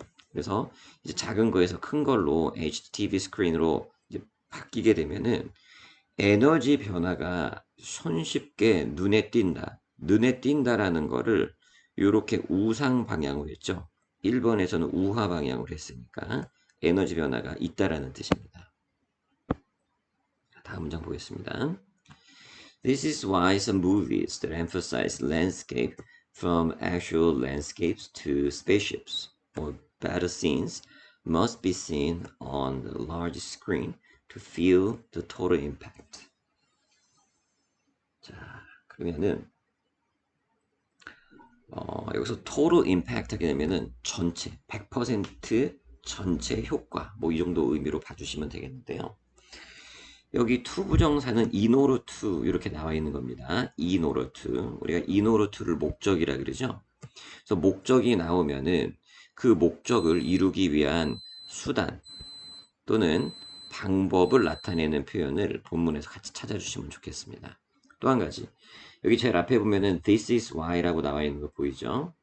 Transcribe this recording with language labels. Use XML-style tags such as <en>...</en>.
<ko>그래서 이제 작은 거에서 큰 걸로 HTV 스크린으로 이제 바뀌게 되면은 에너지 변화가 손쉽게 눈에 띈다. 눈에 띈다라는 거를 이렇게 우상 방향으로 했죠. 1번에서는 우하 방향으로 했으니까 에너지 변화가 있다라는 뜻입니다. 다음 문장 보겠습니다.</ko> <en>This is why some movies that emphasize landscape from actual landscapes to spaceships or battle scenes must be seen on the large screen to feel the total impact.</en> <ko>자, 그러면은 여기서</ko> <en>total impact</en> <ko>하게 되면은 전체 100% 전체 효과 뭐 이 정도 의미로 봐주시면 되겠는데요. 여기 to 부정사는</ko> <en>in order to</en> <ko>이렇게 나와 있는 겁니다.</ko> <en>in order to</en> <ko>우리가 in order to를 목적이라 그러죠. 그래서 목적이 나오면은 그 목적을 이루기 위한 수단 또는 방법을 나타내는 표현을 본문에서 같이 찾아주시면 좋겠습니다. 또 한 가지 여기 제일 앞에 보면은</ko> <en>this is why</en> <ko>라고 나와 있는 거 보이죠?</ko>